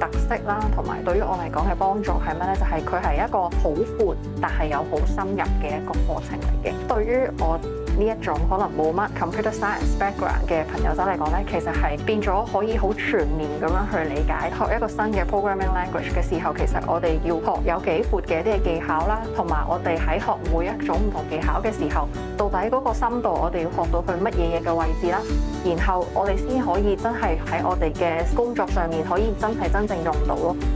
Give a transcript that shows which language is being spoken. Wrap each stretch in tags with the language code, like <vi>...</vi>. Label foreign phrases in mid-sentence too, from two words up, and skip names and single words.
<yue>特色啦，同埋對於我嚟講嘅幫助係咩咧？就係佢係一個好闊，但係又好深入嘅一個課程嚟嘅。對於我呢一種可能冇乜</yue> <en>computer science background</en> <yue>嘅朋友仔嚟講咧，其實係變咗可以好全面咁樣去理解。學一個新嘅</yue> <en>programming language</en> <yue>嘅時候，其實我哋要學有幾闊嘅一啲嘅技巧啦，同埋我哋喺學每一種唔同技巧嘅時候，到底嗰個深度我哋要學到佢乜嘢嘅位置啦，然後我哋先可以真係喺我哋嘅工作上面可以真正用到咯。</yue>